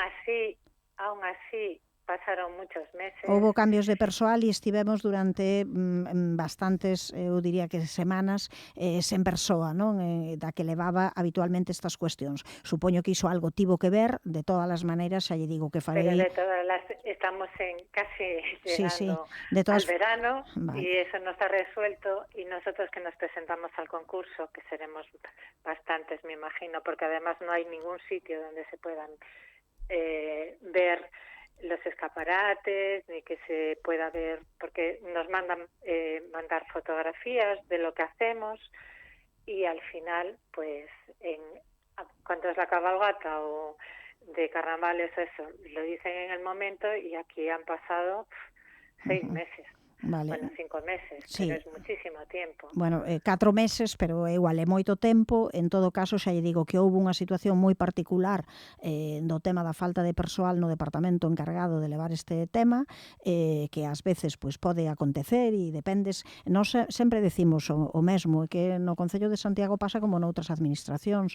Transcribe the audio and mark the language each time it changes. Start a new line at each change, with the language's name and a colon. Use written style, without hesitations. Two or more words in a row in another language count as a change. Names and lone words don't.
Spanish: aún así pasaron muchos meses.
Galician: Houbo cambios de persoal e estivemos durante bastantes, eu diría que semanas, sen persoa, non? Da que levaba habitualmente estas cuestións. Supoño que iso algo tivo que ver, de todas as maneiras, xa lle digo que farei...
Spanish: Pero de todas las... Estamos casi llegando al verano, vale. Y eso no está resuelto, y nosotros que nos presentamos al concurso, que seremos bastantes, me imagino, porque además no hay ningún sitio donde se puedan ver los escaparates, ni que se pueda ver, porque nos mandan mandar fotografías de lo que hacemos, y al final, pues, cuando es la cabalgata o de carnavales, eso, lo dicen en el momento, y aquí han pasado 6 meses. Vale. Bueno, 5 meses, sí. Pero es muchísimo tiempo.
Galician: Bueno, 4 meses, pero igual é moito tempo. En todo caso, xa lle digo que houve unha situación moi particular do tema da falta de persoal no departamento encargado de levar este tema, que ás veces pois pode acontecer e dependes. Nós sempre decimos o mesmo, que no Concello de Santiago pasa como noutras administracións.